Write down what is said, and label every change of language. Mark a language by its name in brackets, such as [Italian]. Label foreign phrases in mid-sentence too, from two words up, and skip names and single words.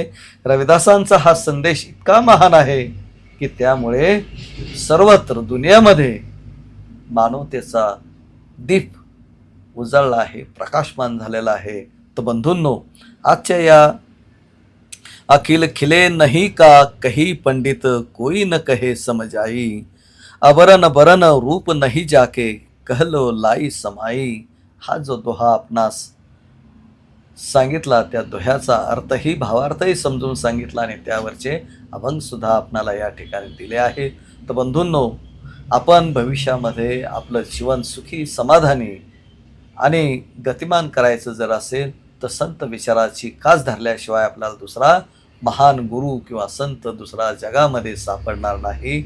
[Marathi] रविदासांचा हा संदेश इतका महान आहे की त्यामुळे सर्वत्र दुनियामध्ये मानवतेचा दीप उजळला आहे, प्रकाशमान झालेला आहे. तर बंधूंनो, आजच्या या [Hindi] अखिल खिले नहीं का कही पंडित कोई न कहे समझ आई, अबरन बरन रूप नहीं जाके कहलो लाई समाई, [Marathi] हा जो दोहा आपणास सांगितला त्या दोह्याचा अर्थही भावार्थही समजून सांगितला आणि त्यावरचे अभंग सुद्धा आपणाला या ठिकाणी दिले आहेत. तर बंधूंनो, आपण भविष्यामध्ये आपलं जीवन सुखी समाधानी आणि गतिमान करायचं जर असेल तर संत विचाराची कास धरल्याशिवाय आपल्याला दुसरा महान गुरु किंवा संत दुसरा जगामध्ये सापडणार नाही.